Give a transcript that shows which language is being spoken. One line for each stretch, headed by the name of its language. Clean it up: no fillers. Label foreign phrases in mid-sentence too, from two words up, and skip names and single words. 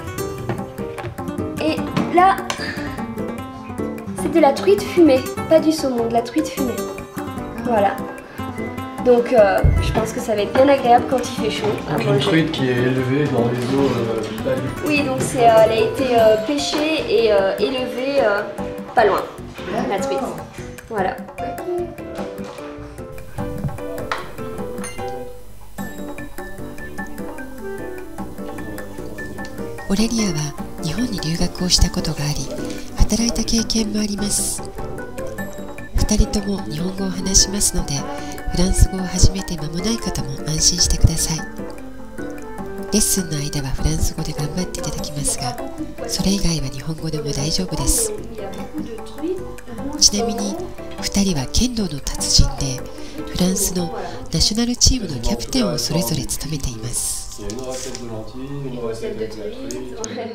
French: Et là, c'est de la truite fumée, pas du saumon, de la truite fumée. Voilà. Donc, je pense que ça va être bien agréable quand il fait chaud à Donc une manger. truite qui est élevée dans les eaux pas du tout. Oui, donc elle a été pêchée et élevée pas loin, la truite. Voilà.
Japanese: オレリアは日本に留学をしたことがあり、働いた経験もあります。2人とも日本語を話しますので、フランス語を始めて間もない方も安心してください。レッスンの間はフランス語で頑張っていただきますが、それ以外は日本語でも大丈夫です。ちなみに2人は剣道の達人で、フランスのナショナルチームのキャプテンをそれぞれ務めています。
French: Il y a une recette de lentilles, une recette avec la truite. Ouais.